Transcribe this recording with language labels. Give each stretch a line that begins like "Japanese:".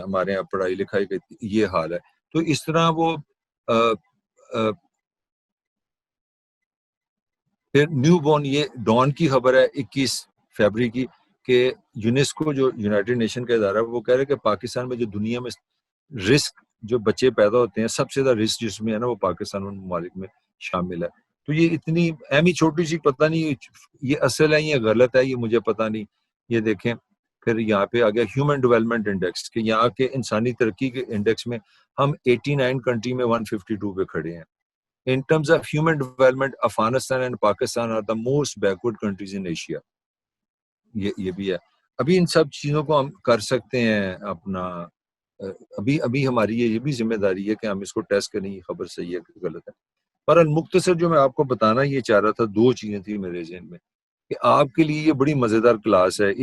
Urdu: ہمارے یہاں پڑھائی لکھائی کا یہ حال ہے. تو اس طرح وہ پھر نیو بورن, یہ ڈان کی خبر ہے 21 فروری کی, کہ یونیسکو جو یونائٹڈ نیشن کا ادارہ ہے, وہ کہہ رہے کہ پاکستان میں جو دنیا میں رسک جو بچے پیدا ہوتے ہیں, سب سے زیادہ رسک جس میں ہے نا وہ پاکستان ان ممالک میں شامل ہے. تو یہ اتنی اہمی چھوٹی سی, پتہ نہیں یہ اصل ہے یا غلط ہے, یہ مجھے پتہ نہیں. یہ دیکھیں پھر یہاں پہ آ گیا ہیومن ڈیولپمنٹ انڈیکس, کہ یہاں کے انسانی ترقی کے انڈیکس میں ہم 89 کنٹری میں 152 پہ کھڑے ہیں.
English: In terms of human development, Afghanistan and Pakistan are the most backward countries in Asia.
Urdu: یہ بھی ہے. ابھی ان سب چیزوں کو ہم کر سکتے ہیں اپنا, ابھی ہماری یہ بھی ذمہ داری ہے کہ ہم اس کو ٹیسٹ کریں, یہ خبر صحیح ہے کہ غلط ہے. پر مختصر جو میں آپ کو بتانا یہ چاہ رہا تھا, 2 چیزیں تھیں میرے ذہن میں, کہ آپ کے لیے یہ بڑی مزیدار کلاس ہے.